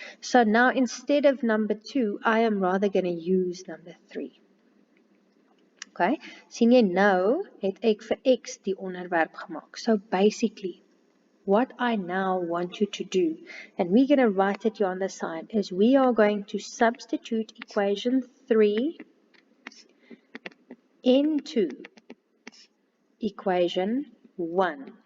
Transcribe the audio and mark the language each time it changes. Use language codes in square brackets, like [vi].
[en] So now instead of number 2, I am rather going to use number 3. [af] Okay, sien jy nou het ek vir x die onderwerp gemaak. [en] So basically, what I now want you to do, and we're going to write it here on the side, is we are going to substitute equation 3 into equation 1.